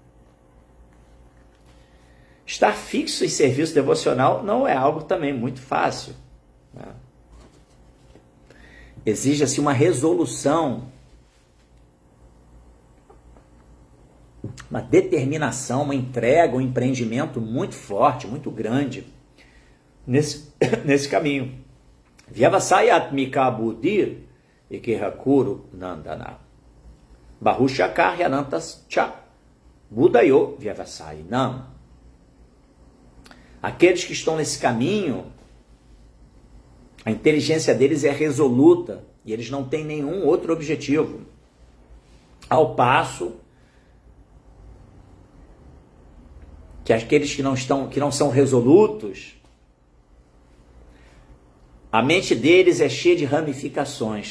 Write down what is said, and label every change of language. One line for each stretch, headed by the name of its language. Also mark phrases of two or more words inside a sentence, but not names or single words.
Portuguese: Estar fixo em serviço devocional não é algo também muito fácil, né? Exige-se uma resolução, uma determinação, uma entrega, um empreendimento muito forte, muito grande nesse caminho.
Sanskrit: Vyavasayatmika buddhir ekehakuru nandana bahushakar yanantas cha budayo vyavasai nam.
Portuguese: Aqueles que estão nesse caminho A inteligência deles é resoluta e eles não têm nenhum outro objetivo. Ao passo que aqueles que não são resolutos, a mente deles é cheia de ramificações.